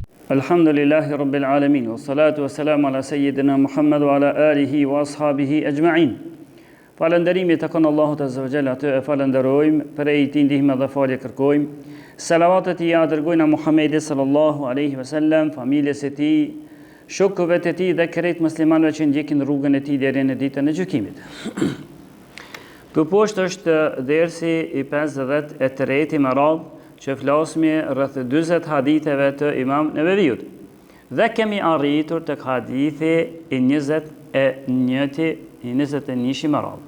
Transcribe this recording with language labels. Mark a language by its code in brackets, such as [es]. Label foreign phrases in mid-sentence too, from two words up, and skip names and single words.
[ar] الحمد لله رب العالمين، والصلاة والسلام على سيدنا محمد وعلى آله وأصحابه أجمعين. [sq] Falënderimi të kënë Allahut [ar] عز وجل, [sq] atë e falënderojmë, prej ti ndihme dhe falje kërkojmë. Salavatet i ja dërgojna Muhammedi [ar] صلى الله عليه وسلم, [sq] familjes e ti, shokëve të ti dhe krejt muslimanëve që ndjekin rrugën e ti deri në ditën e gjykimit. Këtu poshtë është dersi i 53 me radhë, që flasmi rreth 40 haditheve të Imam Neveviut. Dhe kemi arritur tek hadithi i 21 me radhë.